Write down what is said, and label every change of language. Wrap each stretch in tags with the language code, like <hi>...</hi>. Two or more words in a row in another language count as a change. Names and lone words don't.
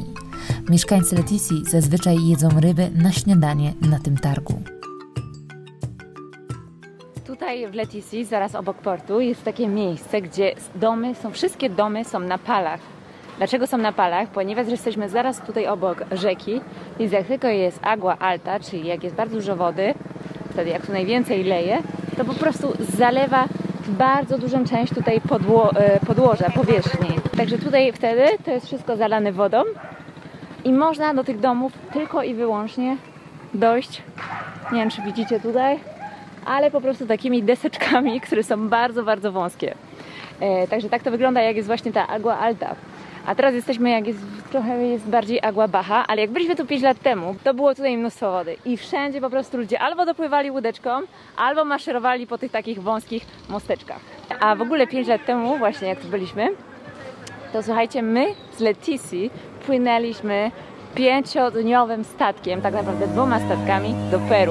<pl>Mieszkańcy Leticji zazwyczaj jedzą ryby na śniadanie na tym targu. Tutaj w Leticji, zaraz obok portu, jest takie miejsce, gdzie wszystkie domy są na palach. Dlaczego są na palach? Ponieważ jesteśmy zaraz tutaj obok rzeki, więc jak tylko jest</pl> <es>agua alta,</es> <pl>czyli jak jest bardzo dużo wody, wtedy jak tu najwięcej leje, to po prostu zalewa bardzo dużą część tutaj podłoża, powierzchni. Także tutaj wtedy to jest wszystko zalane wodą i można do tych domów tylko i wyłącznie dojść, nie wiem czy widzicie tutaj, ale po prostu takimi deseczkami, które są bardzo, bardzo wąskie. Także tak to wygląda, jak jest właśnie ta</pl> <es>agua alta.</es> <pl>A teraz jesteśmy, jak jest trochę jest bardziej</pl> <es>agua baja,</es> <pl>ale jak byliśmy tu 5 lat temu, to było tutaj mnóstwo wody i wszędzie po prostu ludzie albo dopływali łódeczką, albo maszerowali po tych takich wąskich mosteczkach. A w ogóle 5 lat temu, właśnie jak tu byliśmy, to słuchajcie, my z Leticji płynęliśmy 5-dniowym statkiem, tak naprawdę 2 statkami do Peru.</pl>